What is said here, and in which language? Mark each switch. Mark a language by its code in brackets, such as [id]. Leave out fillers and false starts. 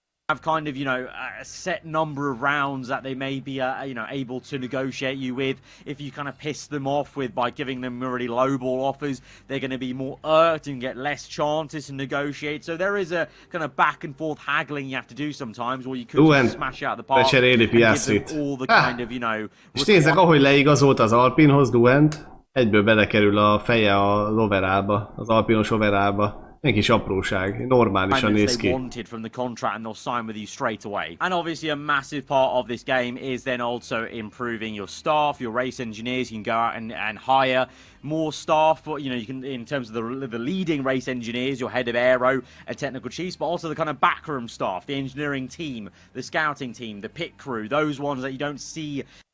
[en] have kind of, you know, a set number of rounds that they may be, you know, able to negotiate you with. If you kind of piss them off with by giving them really low ball offers, they're going to be more irked and get less chances to negotiate. So there is a kind of back and forth haggling you have to do sometimes, or you could just smash out the park and give them all the kind of, you know... [hu] És nézzek, ahogy leigazolt az Alpinhoz Duent, egyből belekerül a feje az overallba, az alpinos overallba. Egy kis apróság, normálisan néz ki. [en] Wanted from the contract and they'll sign with you straight away. And obviously a massive part of this game is then also improving your staff, your race engineers. You can go out and hire more staff. You know, you can, in terms of the leading race engineers, your head of aero and technical chiefs, but also the kind of backroom staff, the engineering team, the scouting team, the pit crew, those ones that you don't see.